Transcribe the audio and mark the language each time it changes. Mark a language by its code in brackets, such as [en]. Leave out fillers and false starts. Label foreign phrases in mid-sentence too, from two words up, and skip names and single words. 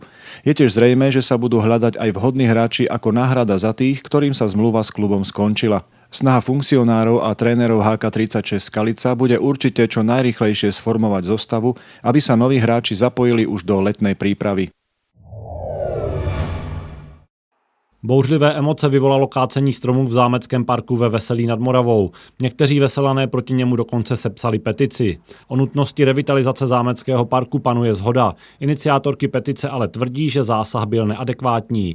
[sk] Je tiež zrejmé, že sa budú hľadať aj vhodní hráči ako náhrada za tých, ktorým sa zmluva s klubom skončila. Snaha funkcionárov a trénerov HK36 Skalica bude určite čo najrýchlejšie sformovať zostavu, aby sa noví hráči zapojili už do letnej prípravy. [cs] Bouřlivé emoce vyvolalo kácení stromů v zámeckém parku ve Veselí nad Moravou. Někteří veselané proti němu dokonce sepsali petici. O nutnosti revitalizace zámeckého parku panuje shoda. Iniciátorky petice ale tvrdí, že zásah byl neadekvátní.